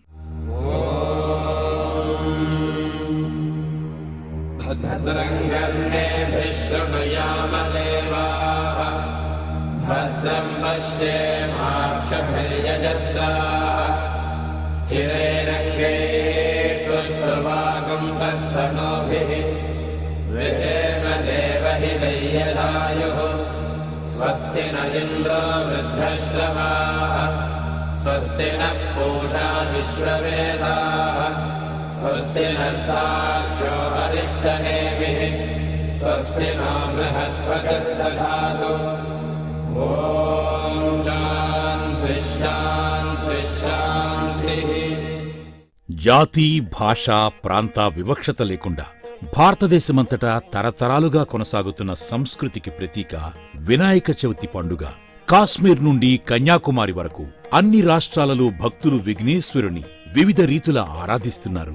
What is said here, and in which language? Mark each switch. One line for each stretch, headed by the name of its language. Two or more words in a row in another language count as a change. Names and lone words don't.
Sanskrit: భద్రం కర్ణేభిః శృణుయామ దేవాః భద్రం పశ్యేమాక్షభిర్యజత్రాః స్థిరైరంగైస్తుష్టువాగుంసస్తనూభిः విషేమ దేవహితయ్యదాయుః స్వస్తి న ఇంద్రో వృద్ధశ్రవాः స్వస్తి నః పూషా విశ్వవేదాः స్వస్తి నస్తాక్షో అరిష్టనేమిః स्वस्ति न बृहस्पतिर्दधातु ॐ शान्तिः शान्तिः शान्तिः।
Telugu: జాతి భాష ప్రాంత వివక్షత లేకుండా భారతదేశమంతటా తరతరాలుగా కొనసాగుతున్న సంస్కృతికి ప్రతీక వినాయక చవితి పండుగ. కాశ్మీర్ నుండి కన్యాకుమారి వరకు అన్ని రాష్ట్రాలలో భక్తులు విఘ్నేశ్వరుని వివిధ రీతుల ఆరాధిస్తున్నారు.